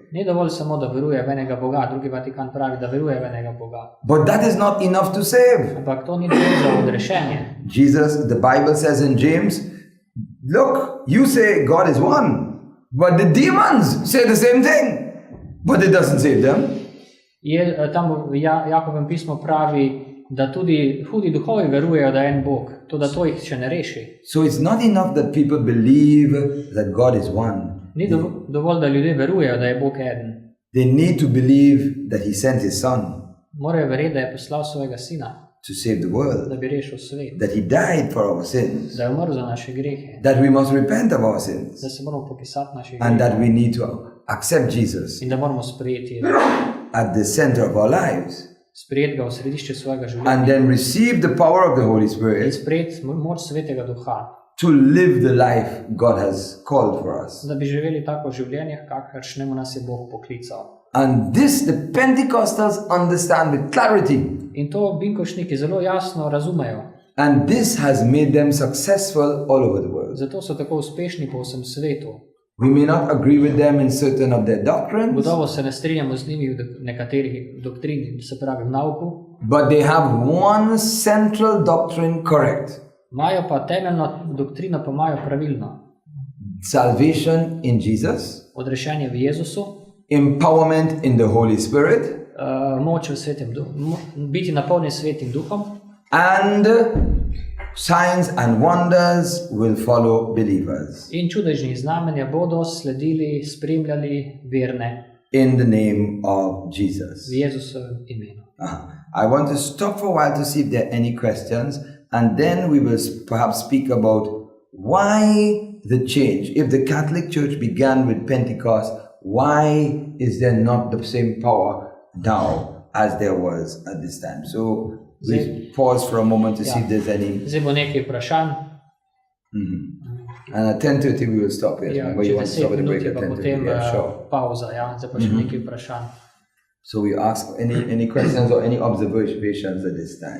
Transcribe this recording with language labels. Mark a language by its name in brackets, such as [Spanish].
[Slovenian] Ni dovolj samo, da veruje v enega Boga, drugi Vatikan pravi, da veruje v enega Boga. [English] But that is not enough to save. [Slovenian] Ampak to ni dovolj za odrešenje. [English] Jesus, the Bible says in James, look, you say God is one, but the demons say the same thing, but it doesn't save them. [Slovenian] Tam v Jakovem pismu pravi, da tudi hudi duhovi verujejo, da je en Bog, to da to jih še ne reši. [English] So it's not enough that people believe that God is one. [Slovenian] Ni dovolj, da ljudje verujejo, da je Bog eden. [English] They need to believe that He sent His Son [Slovenian] Morajo verjeti, da je poslal svojega sina, [English] to save the world, [Slovenian] da bi rešil svet, [English] that He died for our sins, [Slovenian] da je umrl za naše grehe, [English] that we must repent of our sins, [Slovenian] da se moramo popisati naših [English] and that [Slovenian] grehov [English] we need to accept Jesus [Slovenian] in da moramo sprejeti [English] at the center of our lives, [Slovenian] ga v središče svojega [English] and [Slovenian] življenja [English] then receive the power of the Holy [Slovenian] in [English] Spirit [Slovenian] sprejeti moč svetega duha, [English] to live the life God has called for us. [Slovenian] da bi živeli tako življenje, kakršnemu nas je Bog poklical. [English] And this the Pentecostals understand with clarity. [Slovenian] In to binkošniki zelo jasno razumejo. [English] And this has made them successful all over the world. [Slovenian] Zato so tako uspešni po vsem svetu. [English] We may not agree with them in certain of their doctrines, [Slovenian] Gotovo se ne strinjamo z njimi v nekaterih doktrini, se pravi v nauku, [English] but they have one central doctrine correct. [Slovenian] imajo pa temeljno doktrino, pa imajo pravilno. [English] Salvation in Jesus, [Slovenian] Odrešenje v Jezusu, [English] empowerment in the Holy Spirit, [Slovenian] moč v svetem duhu, biti napolnjen s svetim duhom, [English] and signs and wonders will follow believers [Slovenian] in čudežni znamenja bodo sledili, spremljali verne [English] in the name of Jesus. [Slovenian] v Jezusovem imenu. [English] I want to stop for a while to see if there are any questions, and then we will perhaps speak about why the change. If the Catholic Church began with Pentecost, why is there not the same power now as there was at this time? So we pause for a moment to see if there's any. [Slovenian] Zdaj bo nekaj vprašanj. [English] And at 10:30 we will stop here. [Slovenian] Ja, [English] Remember, you want to stop at the break at [Slovenian] pa [English] 10:30. [Slovenian] potem [English] Yeah, sure. [Slovenian] pauza, ja, zdaj pa še nekaj vprašanj. [English] So we ask any questions or any observations at this time.